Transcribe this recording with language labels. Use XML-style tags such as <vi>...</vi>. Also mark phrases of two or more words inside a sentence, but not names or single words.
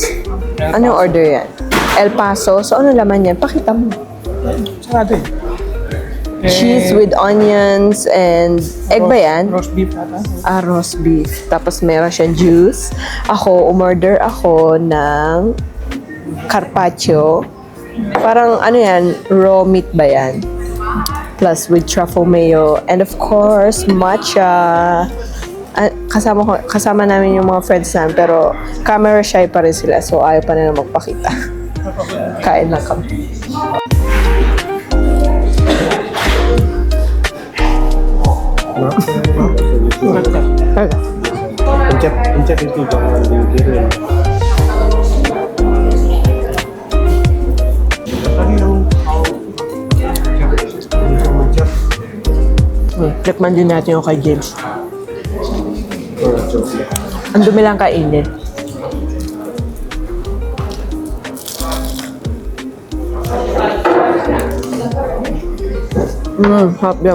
<tl>Anong order yan? El Paso. So, ano laman yan? Pakita mo. Sarado eh.</tl> <en>Cheese with onions and egg</en> <tl>ba yan?</tl> <en>Roast beef ata. Roast beef.</en> <tl>Tapos meron siyang juice. Ako, umorder ako ng carpaccio. Parang yan?</tl> <en>Raw meat</en> <tl>ba yan?</tl> <en>Plus with truffle mayo. And of course, matcha.</en> <tl>Kasama namin yung mga friends namin, pero</tl> <en>camera shy</en> <tl>pa rin sila, so ayaw pa nila magpakita. Kain lang kami.</tl> <id>Pencet itu jangan dikirim. Tadi yang</id> <tl>Tikman din natin yung kay James. Ang dumi lang kainin.</tl> <en>Hot yum.</en>